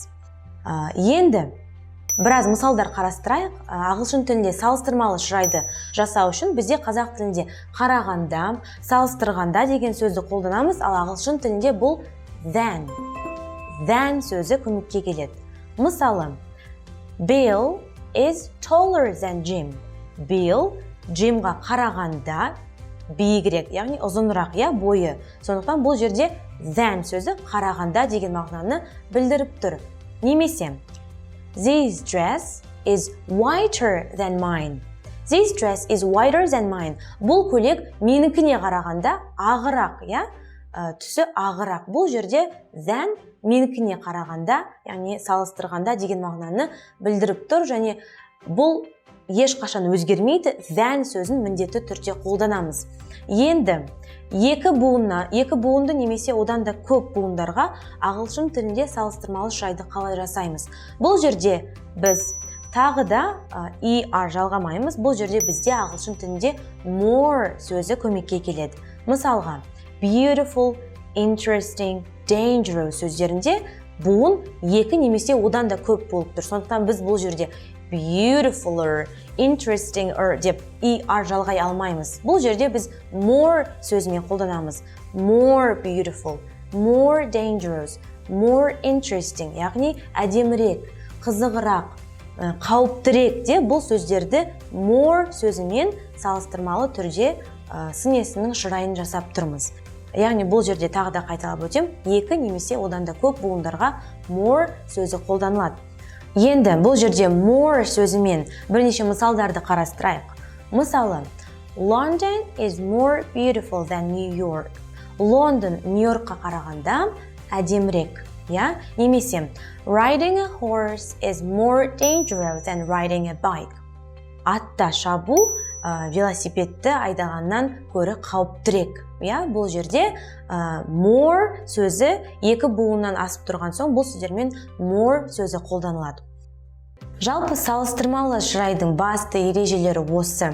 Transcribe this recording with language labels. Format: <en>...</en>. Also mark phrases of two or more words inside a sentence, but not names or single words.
<kk>Енді біраз мысалдар қарастырайық. Ағылшын тілінде салыстырмалы шырайды жасау үшін бізде қазақ тілінде қарағанда, салыстырғанда деген сөзді қолданамыз, ал ағылшын тілінде бұл than сөзі көмекке келеді. Мысалы,</kk> <en>Bill is taller than Jim.</en> <kk>Bill Jimға қарағанда биігірек, яғни ұзынырақ бойы. Сондықтан бұл жерде than сөзі қарағанда деген мағынаны білдіріп тұр.</kk> <en>Немесе This dress is whiter than mine. This dress is whiter than mine.</en> <kk>Бұл көйлек менікіне қарағанда ағырақ, түсі ағырақ. Бұл жерде than менікіне қарағанда, яғни салыстырғанда деген мағынаны білдіріп тұр және бұл ешқашан өзгермейді. Than сөзін міндетті түрде қолданамыз. Енді екі буынды немесе одан да көп буындарға ағылшын тілінде салыстырмалы шырайды қалай жасаймыз? Бұл жерде біз тағы да жалғамаймыз. Бұл жерде бізде ағылшын тілінде more сөзі көмекке келеді. Мысалға,</kk> <en>beautiful, interesting, dangerous</en> <kk>сөздерінде буын екі немесе одан да көп болып тұр. Сондықтан біз бұл жерде</kk> <en>beautifuler, interestinger</en> <kk>деп жалғай алмаймыз. Бұл жерде біз more сөзімен қолданамыз.</kk> <en>More beautiful, more dangerous, more interesting,</en> <kk>яғни әдемірек, қызығырақ, қауіптірек де бұл сөздерді more сөзімен салыстырмалы түрде сын есімнің шырайын жасап тұрмыз. Яғни бұл жерде тағы да қайталап өтем, екі немесе одан да көп буындарға more сөзі қолданылады. Енді бұл жерде more сөзімен бірнеше мысалдарды қарастырайық. Мысалы,</kk> <en>London is more beautiful than New York.</en> <kk>Лондон Нью-Йоркқа қарағанда әдемірек. Немесе,</kk> <en>riding a horse is more dangerous than riding a bike.</en> <kk>Атта шабу велосипедті айдағаннан көрі қауіптірек. Бұл жерде more сөзі екі буыннан асып тұрған соң бұл сөздермен more сөзі қолданылады. Жалпы салыстырмалы шырайдың басты ережелері осы.</kk>